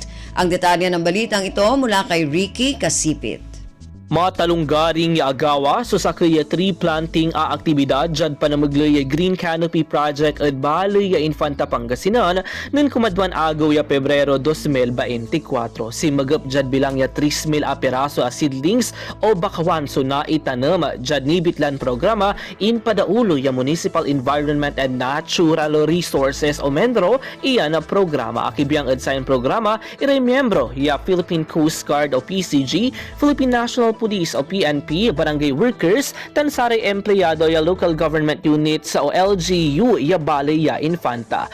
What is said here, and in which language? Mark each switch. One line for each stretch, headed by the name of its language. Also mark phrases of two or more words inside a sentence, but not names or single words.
Filipino: Ang detalye ng balitang ito mula kay Ricky Kasipit.
Pangasinan: Matalunggaring agawa so sa kaya
English: tree planting
Pangasinan: a aktibidad dyan panamaglay Green Canopy Project at Baloy Infanta Pangasinan nun kumadwan agaw ya Pebrero 2024. Si magap dyan bilang ya 3,000 a piraso a seedlings o bakawan so na itanam dyan nibitlan programa in padaulo ya Municipal Environment and Natural Resources o MENRO iyan na programa. Akibiyang edsayan programa iray miyembro ya Philippine Coast Guard o PCG, Philippine National Police o PNP,
English: barangay workers,
Pangasinan: tansari empleyado ya
English: local government units
Pangasinan: o LGU ya Balay ya Infanta.